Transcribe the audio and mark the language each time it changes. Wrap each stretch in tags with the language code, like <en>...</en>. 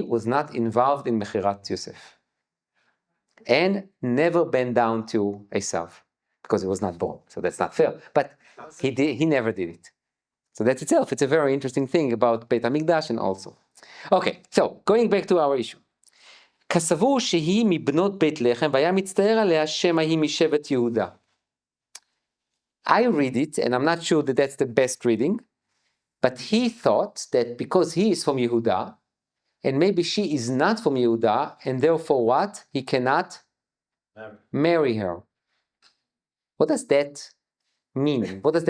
<en>Was not involved in Mechirat Yosef. And never bent down to Esav, because he was not born. So that's not fair. But he never did it. So that itself, it's a very interesting thing about Beit HaMikdash and also. Okay, so going back to our issue.</en> <he>כסבור שהיא מבנות בית לחם, והיה מצטער עליה שם ההיא משבט יהודה.</he> <en>I read it, and I'm not sure that that's the best reading, but he thought that because he is from Yehuda, and maybe she is not from Yehuda, and therefore what? He cannot marry her. What does that mean?</en>